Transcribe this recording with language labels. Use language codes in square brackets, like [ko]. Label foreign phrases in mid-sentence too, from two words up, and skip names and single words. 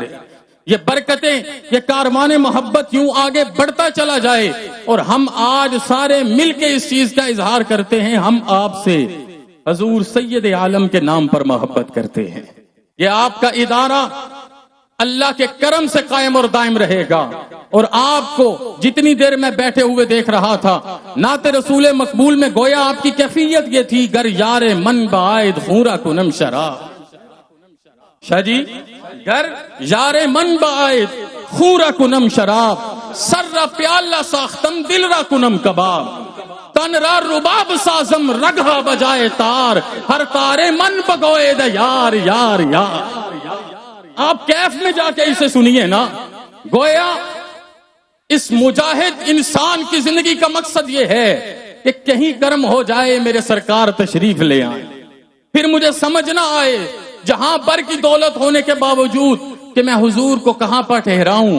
[ur] یہ برکتیں، یہ کاروان محبت یوں آگے بڑھتا چلا جائے، اور ہم آج سارے مل کے اس چیز کا اظہار کرتے ہیں ہم آپ سے حضور سید عالم کے نام پر محبت کرتے ہیں۔ یہ آپ کا ادارہ اللہ کے کرم سے قائم اور دائم رہے گا، اور آپ کو جتنی دیر میں بیٹھے ہوئے دیکھ رہا تھا نعت رسول مقبول میں گویا آپ کی کیفیت یہ تھی [fa] گر یار من بعید خورا کنم شراب۔ شاہ جی، گر یار من بعید خورا کنم شراب، سر را پیالہ ساختم دل را کنم کباب، تن را رباب سازم رگھا بجائے تار، ہر تارے من بگوئے دا یار یار یار۔ [ur] آپ کیف میں جا کے اسے سنیے نا، گویا اس مجاہد انسان کی زندگی کا مقصد یہ ہے کہ کہیں کرم ہو جائے میرے سرکار تشریف لے آئیں، پھر مجھے سمجھ نہ آئے جہاں پر کی دولت ہونے کے باوجود کہ میں حضور کو کہاں پر ٹھہراؤں۔